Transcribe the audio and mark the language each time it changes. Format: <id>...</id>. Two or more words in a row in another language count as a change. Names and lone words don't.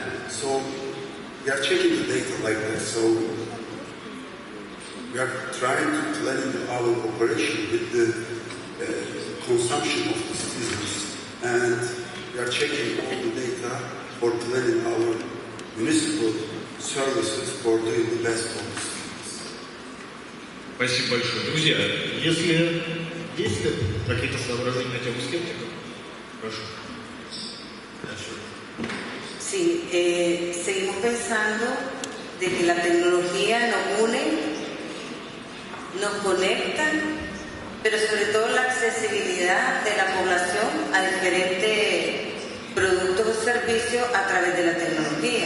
<en>So we are checking the data like that. So we are trying to plan our operation with the consumption of the citizens, and we are checking all the data for planning our municipal services for doing the best for the citizens.</en> <ru>Спасибо большое. Друзья, если есть какие-то соображения на тему скептиков, прошу.</ru> <es>Sí, seguimos pensando de que la tecnología nos une, nos conecta, pero sobre todo la accesibilidad de la población a diferentes productos o servicios a través de la tecnología.</es>